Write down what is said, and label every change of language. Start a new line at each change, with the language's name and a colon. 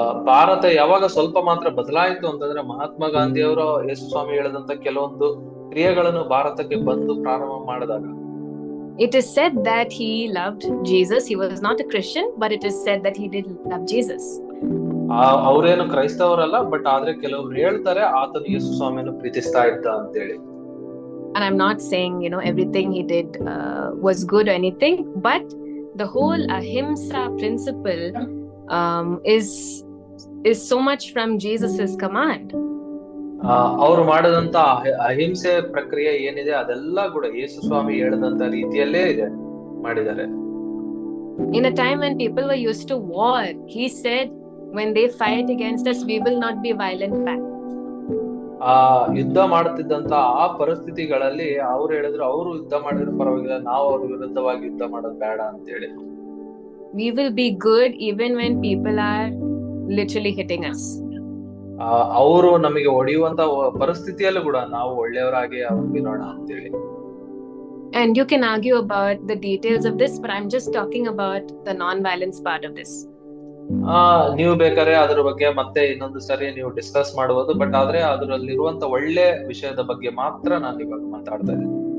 Kannada: ಭಾರತ ಯಾವಾಗ ಸ್ವಲ್ಪ ಮಾತ್ರ ಬದಲಾಯಿತು ಅಂತಂದ್ರೆ ಮಹಾತ್ಮ ಗಾಂಧಿ ಅವರು ಯೇಸು ಸ್ವಾಮಿ ಹೇಳಿದಂತ ಕೆಲವೊಂದು ಕ್ರಿಯೆಗಳನ್ನು ಭಾರತಕ್ಕೆ ಬಂದು ಪ್ರಾರಂಭ ಮಾಡಿದಾಗ,
English: it is said that he loved Jesus. He was not a Christian, but it is said that he did love Jesus.
Kannada: ಅವರೇನು ಕ್ರೈಸ್ತವರಲ್ಲ, ಬಟ್ ಆದ್ರೆ ಕೆಲವರು ಹೇಳ್ತಾರೆ ಆತನು ಯೇಸು ಸ್ವಾಮಿಯನ್ನು ಪ್ರೀತಿಸ್ತಾ ಇದ್ದ ಅಂತ ಹೇಳಿ.
English: And I'm not saying everything he did was good or anything, but the whole ahimsa principle is so much from Jesus's command.
Kannada: ಅವರು ಮಾಡಿದಂತ ಅಹಿಂಸೆ ಪ್ರಕ್ರಿಯೆ ಏನಿದೆ ಅದೆಲ್ಲ ಕೂಡ ಯೇಸು ಸ್ವಾಮಿ ಹೇಳಿದಂತ ರೀತಿಯಲ್ಲೇ ಇದೆ ಮಾಡಿದ್ದಾರೆ.
English: In a time when people were used to war, he said, when they fight against us, we will not be violent back.
Kannada: ಯುದ್ಧ ಮಾಡುತ್ತಿದ್ದಂತ ಆ ಪರಿಸ್ಥಿತಿಗಳಲ್ಲಿ ಅವ್ರು ಹೇಳಿದ್ರು, ಅವರು ಯುದ್ಧ ಮಾಡಿದ್ರು ಪರವಾಗಿಲ್ಲ, ನಾವು ಅವ್ರ ವಿರುದ್ಧವಾಗಿ ಯುದ್ಧ ಮಾಡೋದು ಬೇಡ ಅಂತ ಹೇಳಿ.
English: We will be good even when people are literally hitting us.
Kannada: ಅವರು ನಮಗೆ ಹೊಡೆಯುವಂತ ಪರಿಸ್ಥಿತಿಯಲ್ಲೂ ಕೂಡ ನಾವು ಒಳ್ಳೆಯವರಾಗಿ ಅವ್ರಿರೋಣ ಅಂತ ಹೇಳಿ.
English: And you can argue about the details of this, but I'm just talking about the non-violence part of this.
Kannada: ನೀವು ಬೇಕಾದ್ರೆ ಅದ್ರ ಬಗ್ಗೆ ಮತ್ತೆ ಇನ್ನೊಂದು ಸರಿ ನೀವು ಡಿಸ್ಕಸ್ ಮಾಡಬಹುದು, ಬಟ್ ಆದ್ರೆ ಅದರಲ್ಲಿರುವಂತ ಒಳ್ಳೆ ವಿಷಯದ ಬಗ್ಗೆ ಮಾತ್ರ ನಾನು ಇವಾಗ ಮಾತಾಡ್ತಾ ಇದ್ದೀನಿ.